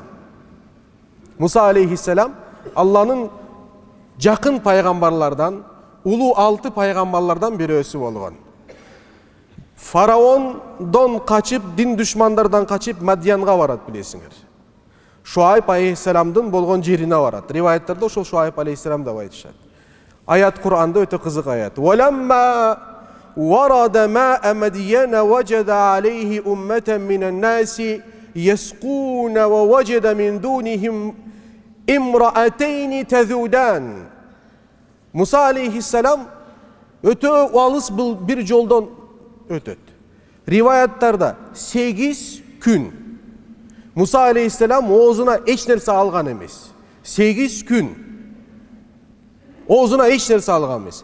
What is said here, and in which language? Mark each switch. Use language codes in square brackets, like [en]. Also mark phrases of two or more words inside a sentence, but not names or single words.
[ky] Муса алейхиссалам Алланын жакын пайгамбарлардан, улуу 6 пайгамбарлардан бирөөсү болгон. Фараондон качып, дин душмандардан качып Мадьянга барат, билесиңер. Шуайб алейхиссаламдын болгон жерине барат. Риваяттарда ошол Шуайб алейхиссалам деп айтышат. Аят Кур'анда өтө кызык аят. [ar] ولما ورد ماء مدين وجد عليه أمة من الناس يسقون ووجد من دونهم امرأتين تذودان. [ky] Муса алейхиссалам өтө алыс бир жолдон өтөт. Риваяттарда 8 күн Муса алейхиссалам оозуна эч нерсе алган эмес. 8 күн оозуна эч нерсе алган эмес.